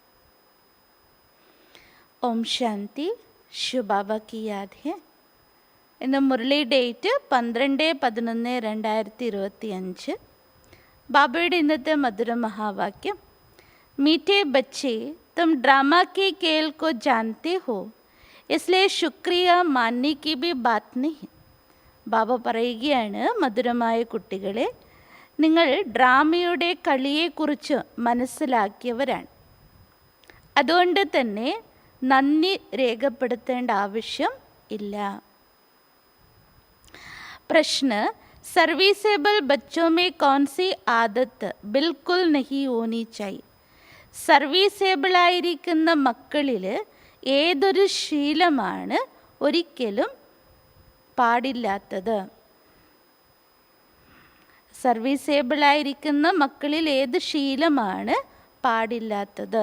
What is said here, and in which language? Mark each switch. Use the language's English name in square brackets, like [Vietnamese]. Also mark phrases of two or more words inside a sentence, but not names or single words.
[Malayalam] ഓം ശാന്തി. ശിവബാബക്ക് [Hindi] याद है. [Malayalam] ഇന്ന് മുരളി ഡേറ്റ് 12/11/2025. ബാബയുടെ ഇന്നത്തെ മധുര മഹാവാക്യം. [Hindi] मीठे बच्चे तुम ड्रामा के खेल को जानते हो, इसलिए शुक्रिया मानने की भी बात नहीं. [Malayalam] ബാബ പറയുകയാണ്, മധുരമായ കുട്ടികളെ, നിങ്ങൾ ഡ്രാമയുടെ കളിയെക്കുറിച്ച് മനസ്സിലാക്കിയവരാണ്. അതുകൊണ്ട് തന്നെ നന്ദി രേഖപ്പെടുത്തേണ്ട ആവശ്യം ഇല്ല. [Hindi] പ്രശ്ന, സർവീസേബിൾ ബच्चों में कौन सी आदत बिल्कुल नहीं होनी चाहिए. [Malayalam] സർവീസേബിളായിരിക്കുന്ന മക്കളിൽ ഏതൊരു ശീലമാണ് ഒരിക്കലും പാടില്ലാത്തത്? സർവീസേബിളായിരിക്കുന്ന മക്കളിൽ ഏത് ശീലമാണ് പാടില്ലാത്തത്?